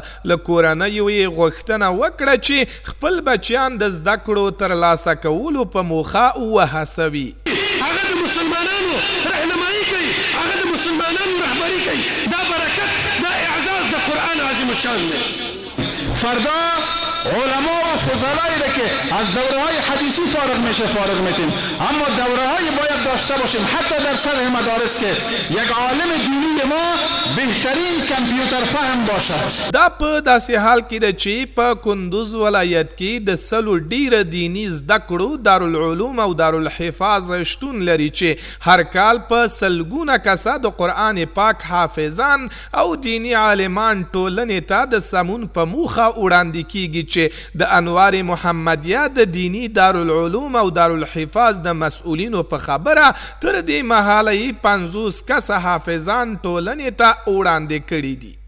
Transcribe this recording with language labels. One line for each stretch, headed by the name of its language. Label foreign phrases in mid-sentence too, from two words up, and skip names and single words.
Pashto: له کورنیو یې غوښتنه وکړه چې خپل بچیان د زده کړو ترلاسه کولو په موخه وهڅوي. هغه د مسلمانانو رهنمایي کوي، هغه د مسلمانانو رهبري کوي. دا برکت، دا اعزاز د قرآن عظیم الشان دی.
Persian: فردا علما و فضلایی را که از دوره های حدیثی فارغ میشه فارغ میتیم، اما دوره های باید داشته باشیم حتی در سطح مدارس که یک عالم دینی ما بهترین کامپیوتر فهم باشه.
Pashto: دا په داسې حال کې ده چې په کندوز ولایت کې د سلو ډیره دینی زده کړو دارالعلوم او دارالحفاظ شتون لري چې هر کال په سلګونه کسه د قرآن پاک حافظان او دینی عالمان ټولنې ته د سمون په موخه وړاندې کیږي چې د انوار محمدیه د دینی دارالعلوم او دارالحفاظ د مسؤلینو په خبره تر دې مهاله 50 کسه حافظان ټولنې ته وړاندې کړي دي.